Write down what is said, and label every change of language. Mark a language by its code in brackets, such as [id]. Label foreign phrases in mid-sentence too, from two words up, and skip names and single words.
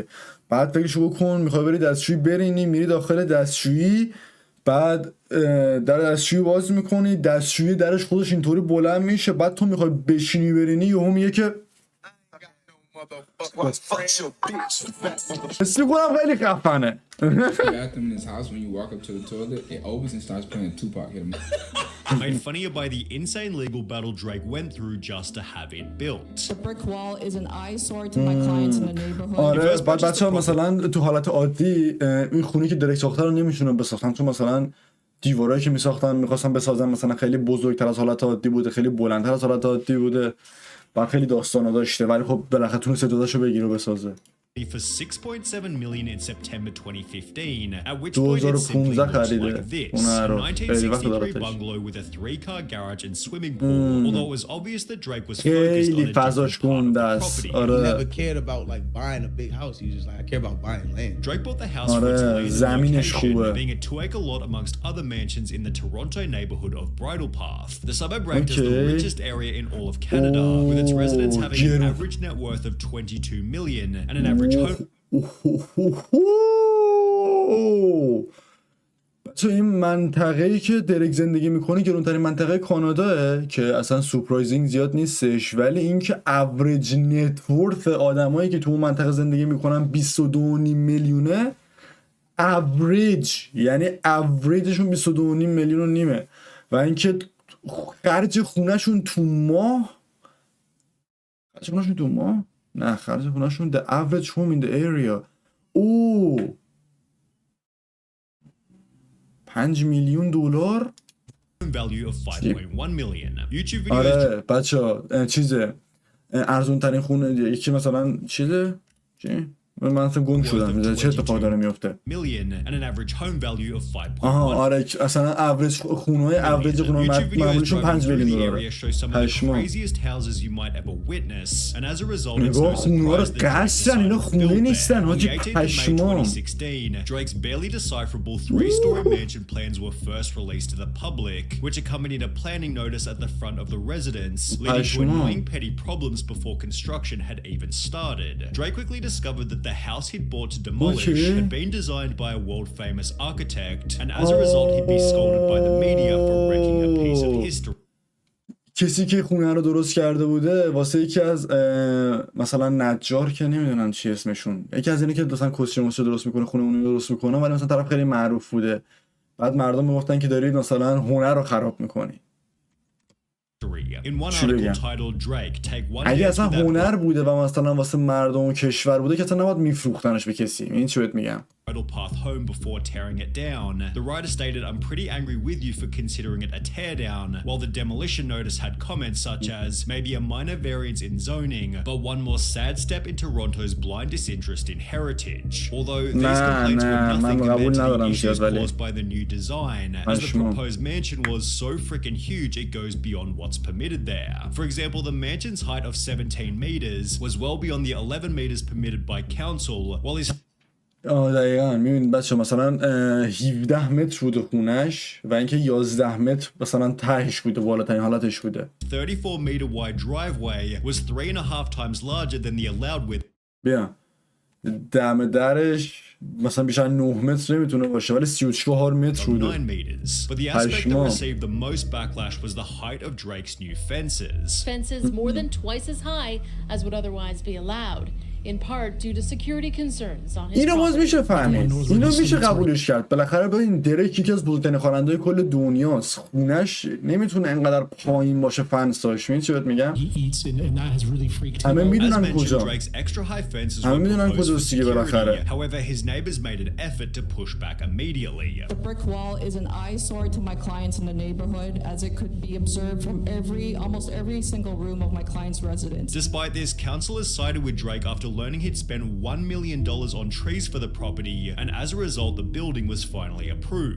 [fa] بعد فکرشو بکن میخوای بری دستشویی برینی، میری داخل دستشویی، بعد در دستشویی باز میکنی، دستشویی درش خودش اینطوری بلند میشه، بعد تو میخوای بشینی برینی یهو میگه که اسمی کنم خیلی خفنه. [en] Made funnier by the insane legal battle Drake went through just to have it built. The brick wall is an eyesore to my clients in the neighborhood. [fa] آره بعد بچه‌ها مثلا تو حالت عادی این خونه که دریک ساخته رو نمیشونن بساختن، چون مثلا دیوارایی که میساختن میخواستن بسازن مثلا خیلی بزرگتر از حالت عادی بوده، خیلی بلندتر از حالت عادی بوده و خیلی داستانا داشته، ولی خب بالاخره تونست داداشو بگیره و بسازه. [en] For 6.7 million in September 2015, at which point it simply looks like this, a 1963 bungalow with a 3-car garage and swimming pool, although it was obvious that Drake was focused on a different part of the property. He never cared about like buying a big house, he was just like, I care about buying land. Drake bought the house for its later location, being a 2-acre lot amongst other mansions in the Toronto neighborhood of Bridle Path. The suburb ranked as the richest area in all of Canada, with its residents having an average net worth of 22 million and an average [fa] بچه این منطقه‌ای که دریک زندگی میکنه گرونترین منطقه کاناداه که اصلا سورپرایزینگ زیاد نیستش، ولی این که [en] average net worth [fa] آدمایی که تو اون منطقه زندگی میکنن 22 میلیونه اوریج، یعنی اوریجشون 22 میلیون و نیمه، و اینکه خرج خونهشون تو ماه نه خرج خونهشون [en] the average home in the area [fa] 5 میلیون دلار. [en] value of 5.1 million. YouTube videos. [fa] آره بچه چیزه ارزون ترین خونه یکی مثلا چیزه چی؟ من اصلا گم شدم چه اتفاقی داره میفته. آره اصلا اوریج خونه‌های اوریج خونه معمولیشون 5 میلیون دلاره. پشما نگاه خونه‌ها رو قصدن، اینا خونه نیستن حاجی، پشما. [en] Drake's barely decipherable 3-story mansion plans were first released to the public, which accompanied a planning notice at the front of the residence, leading to annoying petty problems before construction had even started. Drake quickly discovered that the house he'd bought to demolish had been designed by a world-famous architect, and as a result he'd be scolded by the media for wrecking a piece of history. [fa] کسی که خونه رو درست کرده بوده واسه یکی از مثلا نجار که نمیدونم چی اسمشون، یکی از اینا که مثلا کثشره درست میکنه خونه اون رو درست میکنه، ولی مثلا طرف خیلی معروف بوده، بعد مردم میگفتن که دارید مثلا هنر رو خراب میکنی. اگه اصلا هنر بوده و مثلا واسه مردم و کشور بوده که اصلا نباید میفروختنش به کسی. این چی بهت میگم؟ [en] Path home before tearing it down. The writer stated, "I'm pretty angry with you for considering it a teardown," while the demolition notice had comments such as, "Maybe a minor variance in zoning, but one more sad step in Toronto's blind disinterest in heritage." Although these complaints were nothing compared to the issues caused by the new design, as the proposed mansion was so freaking huge it goes beyond what's permitted there. For example, the mansion's height of 17 meters was well beyond the 11 meters permitted by council, while his [fa] دقیقا میبینید بچه مثلا 17 متر بوده خونش و اینکه 11 متر مثلا تهش بوده، بالاترین حالتش بوده. [en] 34 meter wide driveway was 3.5 times larger than the allowed width. [fa] بیا دم درش مثلا بیشتر 9 متر نمیتونه باشه ولی 34 متر بوده. [en] But the aspect that received the most backlash was the height of Drake's new fences. Fences more than twice as high as would otherwise be allowed. in part due to security concerns on his [fa] اینو باز [en] property. [fa] میشه فهمید، اینو میشه قبولش کرد. بالاخره ببین دریک یکی از بزرگترین خواننده‌های کل دنیاست، خونش نمیتونه انقدر پایین باشه فنساش. می‌دونی چی بهت میگم؟ همه میدونن کجا، همه میدونن کجاست دیگه بالاخره. [en] However, his neighbors made an effort to push back immediately. The brick wall is an eyesore to my clients in the neighborhood, as it could be observed from almost every single room of my client's residence. Despite this, councillors sided with Drake after learning he'd spent $1 million on trees for the property, and as a result, the building was finally approved.